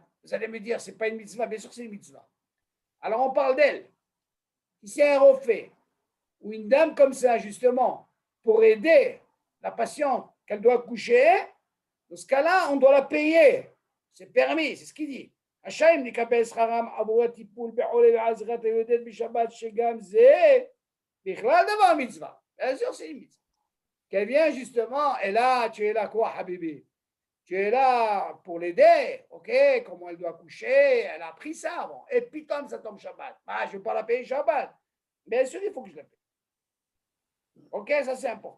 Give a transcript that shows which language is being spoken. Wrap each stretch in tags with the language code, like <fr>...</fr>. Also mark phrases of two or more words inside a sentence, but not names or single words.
<fr>Vous allez me dire, ce n'est pas une mitzvah, bien sûr c'est une mitzvah. Alors on parle d'elle. Si c'est un refait, ou une dame comme ça, justement, pour aider la patiente qu'elle doit coucher, dans ce cas-là, on doit la payer. C'est permis, c'est ce qu'il dit.</fr> <he>השיים לקבל שכרם עבור הטיפול בחולה ועזרת היולדת בשבת שגם זה בכלל דבר מצווה.</he> <fr>Bien sûr, c'est une mitzvah. Qu'elle vient justement, et là, tu es là quoi, Habibi? Tu es là pour l'aider, ok? Comment elle doit coucher, elle a appris ça avant. Et puis, comme ça tombe Shabbat, je ne vais pas la payer Shabbat. Bien sûr, il faut que je la paye. Ok, ça c'est important.</fr>